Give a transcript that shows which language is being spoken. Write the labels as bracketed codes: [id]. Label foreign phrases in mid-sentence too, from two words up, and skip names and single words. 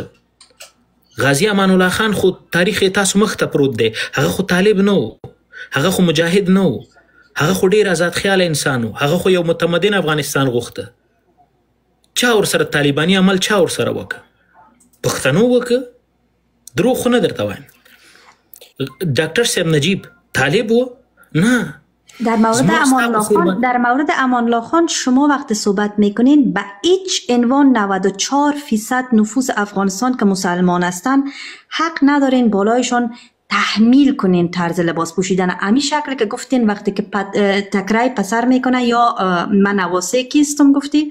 [ps] غازی امان الله خان خو تاریخ تاسو مخ ته پروت دی، هغه خو طالب نه و، هغه خو مجاهد نه و، هغه خو ډیر آزاد خیال انسان و، هغه خو یو متمدن افغانستان غوښته. چا ورسره طالباني عمل چا ورسره وکړه؟ پښتنو وکړه؟ دروغ خو نه درته وایم. ډاکټر صاحب نجیب طالب و؟ نه. [fa] در مورد امان الله خان شما وقت صحبت میکنین به هیچ عنوان 94% نفوس افغانستان که مسلمان هستن حق ندارین بالایشان تحمیل کنین طرز لباس پوشیدن امی شکل که گفتین وقتی که تکرای پسر میکنه یا من نواسه کیستم گفتی.